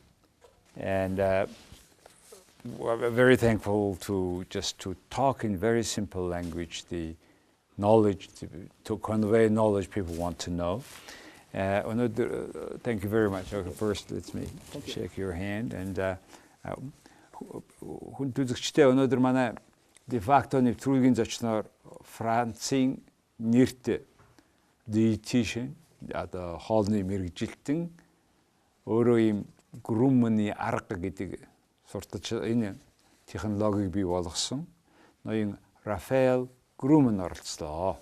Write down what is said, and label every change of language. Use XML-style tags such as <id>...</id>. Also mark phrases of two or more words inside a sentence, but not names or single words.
<en>And we're very thankful to talk in very simple language, the knowledge, to convey knowledge people want to know. Thank you very much. Okay, first, let me shake your hand.</en> <mn>And хүн түлхэгчтэй өнөөдөр манай</mn> <la>de facto</la> <mn>нэвтрүүлгийн зочноор Францын нэртэй диетишн одоо хоолны мэрэгжилтэн өөрөө ийм Груманы арга гэдэг сурталч энэ технологиг бий болгосон ноён Рафаэл Груман оролцлоо.</mn>